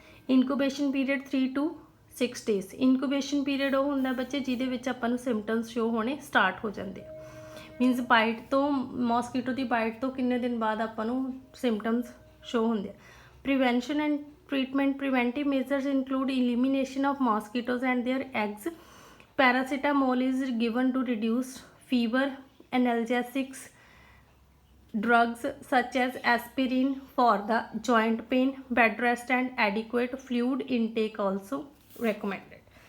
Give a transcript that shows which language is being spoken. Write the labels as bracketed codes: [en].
[pa] Incubation period [en] 3 to 6 days। [pa] Incubation period ਉਹ ਹੁੰਦਾ ਬੱਚੇ ਜਿਹਦੇ ਵਿੱਚ ਆਪਾਂ ਨੂੰ ਸਿੰਪਟਮਸ ਸ਼ੋ ਹੋਣੇ ਸਟਾਰਟ ਹੋ ਜਾਂਦੇ ਆ, ਮੀਨਸ ਬਾਈਟ ਤੋਂ, ਮੋਸਕੀਟੋ ਦੀ ਬਾਈਟ ਤੋਂ ਕਿੰਨੇ ਦਿਨ ਬਾਅਦ ਆਪਾਂ ਨੂੰ ਸਿੰਪਟਮਸ ਸ਼ੋ ਹੁੰਦੇ ਆ। [en] Prevention and treatment. Preventive measures include elimination of mosquitoes and their eggs. Paracetamol is given to reduce fever. Analgesics, drugs such as aspirin for the joint pain. Bed rest and adequate fluid intake also recommended.